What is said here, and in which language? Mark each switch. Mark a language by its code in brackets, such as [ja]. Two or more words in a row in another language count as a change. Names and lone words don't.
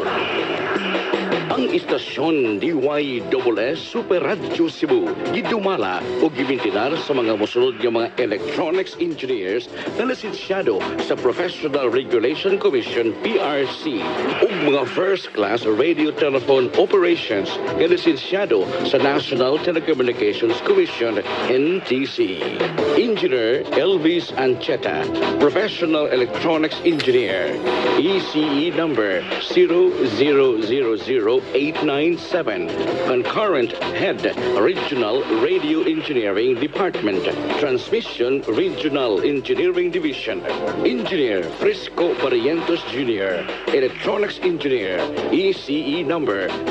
[ceb] Ang istasyon DYSS Super Radyo Cebu gidumala o gibintinar sa mga musunod nga mga [en] electronics engineers [ceb] na lisensyado sa Professional Regulation Commission PRC ug mga [en] first class radio telephone operations [ceb] nga lisensyado sa National Telecommunications Commission NTC. [en] Engineer Elvis Ancheta, Professional Electronics Engineer, ECE number 0000897, Concurrent Head, Regional Radio Engineering Department, Transmission Regional Engineering Division, Engineer Frisco Barrientos Jr., Electronics Engineer, ECE number